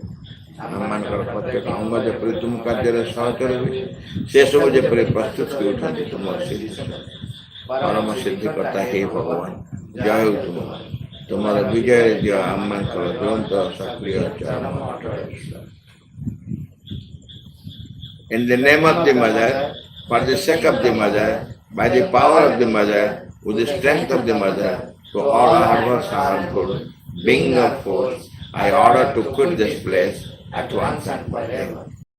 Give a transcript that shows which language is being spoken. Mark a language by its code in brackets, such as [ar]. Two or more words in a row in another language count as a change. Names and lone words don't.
[or] ଆମମାନଙ୍କର ପ୍ରତ୍ୟେକ ଅଙ୍ଗ ଯେପରି ତୁମ କାର୍ଯ୍ୟରେ ସହଚର ହୁଏ, ସେସବୁ ଯେପରି ପ୍ରସ୍ତୁତ ହେଉଛନ୍ତି ତୁମର ସିଦ୍ଧି। ପରମ ସିଦ୍ଧିକର୍ତ୍ତା ହେ ଭଗବାନ, ଜୟ ହେଉ ତୁମ। ତୁମର ବିଜୟରେ ଦିଅ ଆମମାନଙ୍କର ତୁରନ୍ତ ସକ୍ରିୟ ଚରମ ଅଟଳ ବିଶ୍ୱାସ। [en] In the name of the Mother, for the sake of the Mother, by the power of the Mother, with the strength of the Mother, to all harmless harmful, being of force, I order to quit this place at once and forever.